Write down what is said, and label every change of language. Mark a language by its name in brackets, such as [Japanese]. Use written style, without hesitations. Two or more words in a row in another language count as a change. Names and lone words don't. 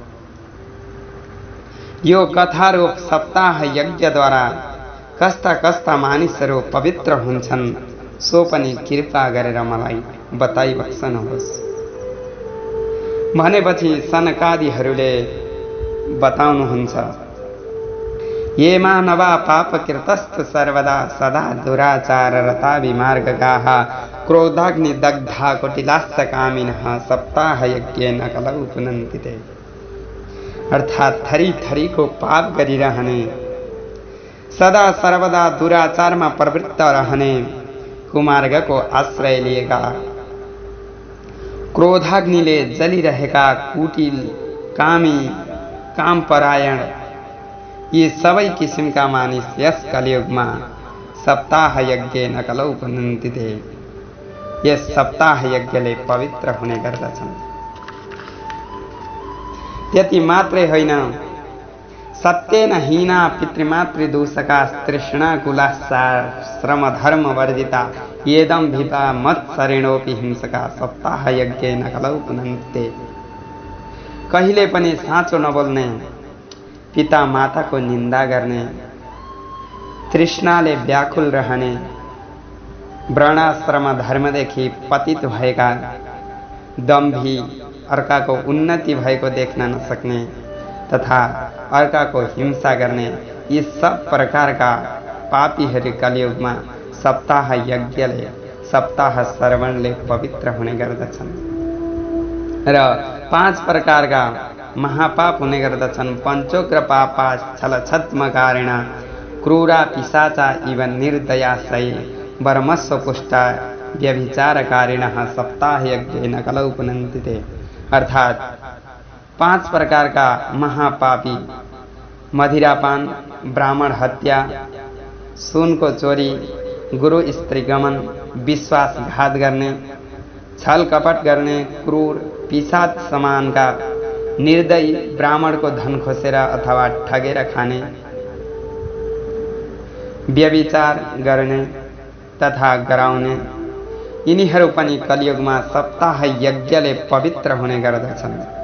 [Nepali] यो कथारूप सप्ताह यज्ञद्वारा कस्ता कस्ता मानिसहरू पवित्र हुन्छन् सो पनि कृपा गरेर मलाई बताइबक्सनुहोस्। भनेपछि सनकादिहरूले बताउनुहुन्छ, [Sanskrit] ये मानवा पापकृतस्तु सर्वदा सदा दुराचार रता विमार्गगाः क्रोधाग्नि दग्धा कुटिलास्य कामिनः सप्ताह यज्ञेन कलौ पुनन्ति ते। [Nepali] अर्थात थरी थरी को पाप गरिरहने, सदा सर्वदा दुराचारमा प्रवृत्त रहने, कुमार्गको आश्रय लिएका, क्रोधाग्निले जलिरहेका कुटिल, कामी, कामपरायण यी सबै किसिमका मानिस यस कलियुगमा [Sanskrit] सप्ताह यज्ञेन कलौ पुनन्ति ते। [Nepali] यस सप्ताह यज्ञले पवित्र हुने गर्दछन्। त्यति मात्रै होइन, [Sanskrit] सत्येन हीना पितृमातृदूषका तृष्णाकुलासा श्रमधर्म वर्जिता येदं भिपा मत्सरेणोपि हिंसका सप्ताह यज्ञेन कलौ पुनन्ति। [Nepali] कहिले पनि साँचो नबोल्ने, पिता माताको निन्दा गर्ने, तृष्णाले व्याकुल रहने, वर्णाश्रम धर्मदेखि पतित भएका, दम्भी, अर्काको उन्नति भएको देख्न नसक्ने तथा अर्काको हिंसा गर्ने यी सब प्रकारका पापीहरू कलियुगमा सप्ताह यज्ञले, सप्ताह श्रवणले पवित्र हुने गर्दछन् र 5 प्रकारका महापाप हुने गर्दछन्। [Sanskrit] पञ्चोग्र पापा छलछद्मकारिण क्रूरा पिशाचा इव निर्दयाशै वर्मस्व पुष्टा व्यभिचारकारिणः सप्ताह यज्ञेन कलौ पुनन्ति ते। [Nepali] अर्थात 5 प्रकार का महापापी मदिरापान, ब्राह्मण हत्या, सुनको चोरी, गुरु स्त्री गमन, विश्वासघात गर्ने, छल कपट गर्ने, क्रूर पिशाच समानका निर्दयी ब्राह्मणको धन खोसेर अथवा ठगेर खाने, व्यभिचार गर्ने तथा गराउने यिनीहरू पनि कलियुगमा सप्ताह यज्ञले पवित्र हुने गर्दछन्।